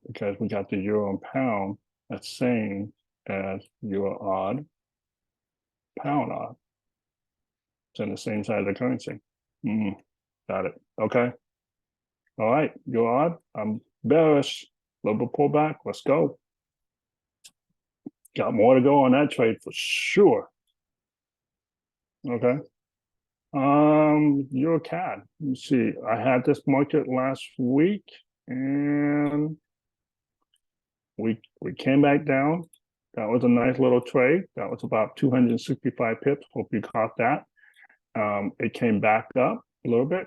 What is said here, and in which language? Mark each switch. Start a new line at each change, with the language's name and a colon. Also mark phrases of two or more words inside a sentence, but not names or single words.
English: Because we got the euro and pound that's same as euro odd, pound odd. It's in the same side of the currency. Got it. Okay. All right. Euro odd. I'm bearish. Little bit pullback. Let's go. Got more to go on that trade for sure. Okay. Euro CAD. Let me see. I had this market last week and we came back down. That was a nice little trade. That was about 265 pips. Hope you caught that. It came back up a little bit.